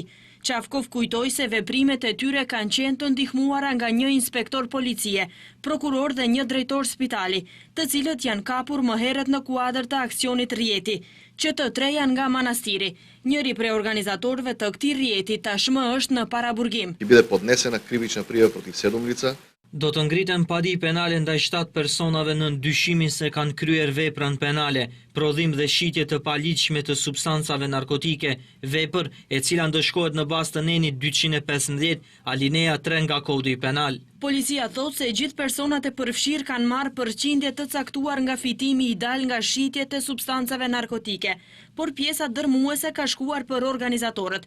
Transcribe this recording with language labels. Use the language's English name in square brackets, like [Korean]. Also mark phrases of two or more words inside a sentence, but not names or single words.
[Albanian] Çafkov kujtoi se veprimet e tyre kanë qenë të ndihmuara nga një inspektor policie, prokuror dhe një drejtor spitali, të cilët janë kapur më herët në kuadër të aksionit rrjeti, që të 3 janë nga Manastiri. Njëri prej organizatorëve të këtij rrjeti tashmë është në paraburgim. [Macedonian] И биде поднесена кривична пријава против 7 лица. [Albanian] Do të ngriten padi penale ndaj 7 personave në dyshimin se kanë kryer veprën penale, prodhim dhe shitje të paligjshme të substancave narkotike, vepër e cila ndëshkohet në bazë të nenit 215 alinea 3 nga Kodi Penal. Policia thot se gjithë personat e përfshirë kanë marrë përqindje të caktuar nga fitimi i dal nga shitje të substancave narkotike, por pjesa dërmuese ka shkuar për organizatorët.